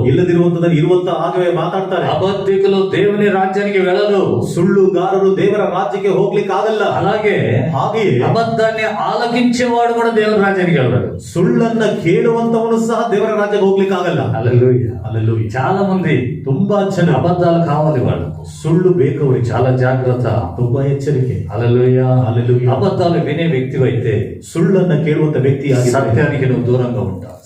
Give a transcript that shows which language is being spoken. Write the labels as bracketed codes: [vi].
[kn] ಇಲ್ಲದಿರುವಂತದನ್ನು ಇರುವಂತ ಹಾಗೆ ಮಾತಾಡ್ತಾರೆ. [te] అబద్ధికులు దేవుని రాజ్యానికి వెళ్ళరు. [kn] ಸುಳ್ಳುಗಾರರು ದೇವರ ರಾಜ್ಯಕ್ಕೆ ಹೋಗ್ಲಿಕ್ಕೆ ಆಗಲ್ಲ. [te] అలాగే [kn] ಹಾಗೆಯೇ [te] అబద్ధాన్ని ఆలకించేవాడు కూడా దేవుని రాజ్యానికి వెళ్ళాడు. [kn] ಸುಳ್ಳನ್ನ ಕೇಳುವಂತವನು ಸಹ ದೇವರ ರಾಜ್ಯಕ್ಕೆ ಹೋಗ್ಲಿಕ್ಕೆ ಆಗಲ್ಲ. [te] హల్లెలూయా. [kn] ಹಲ್ಲೆಲೂಯಾ. [te] చాలా మంది [kn] ತುಂಬಾ ಜನ [te] అబద్ధాలు కావాలి వాళ్ళకు. [kn] ಸುಳ್ಳು ಬೇಕವರಿಗೆ. [te] చాలా జాగ్రత్త. [kn] ತುಂಬಾ ಎಚ್ಚರಿಕೆ. [te] హల్లెలూయా. హల్లెలూయా. అబద్ధాలు వినే వ్యక్తివైతే [kn] ಸುಳ್ಳನ್ನ ಕೇಳುವಂತ ವ್ಯಕ್ತಿ [te] సత్యానికి నువ్వు దూరంగా ఉంటావు.